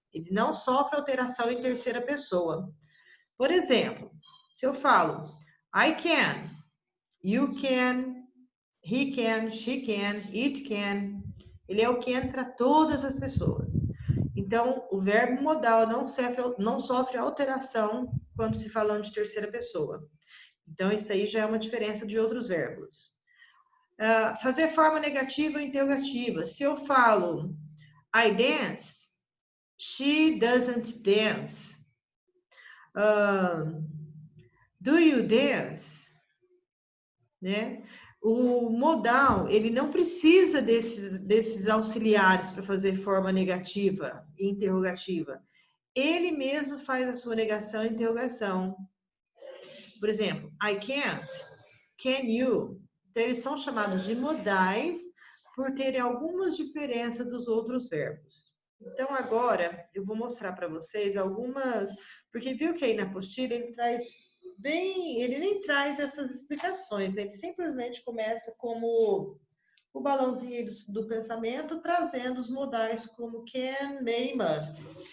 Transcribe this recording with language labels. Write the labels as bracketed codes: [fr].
[pt] Ele não sofre alteração em terceira pessoa. Por exemplo, se eu falo [en] I can, you can, he can, she can, it can, [pt] ele é o can para todas as pessoas. Então, o verbo modal não sofre alteração quando se falando de terceira pessoa. Então, isso aí já é uma diferença de outros verbos. Fazer forma negativa ou interrogativa. Se eu falo [en] I dance, she doesn't dance. Do you dance? [pt] Né? O modal, ele não precisa desses auxiliares para fazer forma negativa e interrogativa. Ele mesmo faz a sua negação e interrogação. Por exemplo, [en] I can't, can you? [pt] Então, eles são chamados de modais por terem algumas diferenças dos outros verbos. Então, agora, eu vou mostrar para vocês algumas... Porque viu que aí na apostila ele nem traz essas explicações, né? Ele simplesmente começa como o balãozinho do pensamento, trazendo os modais como can, may, must.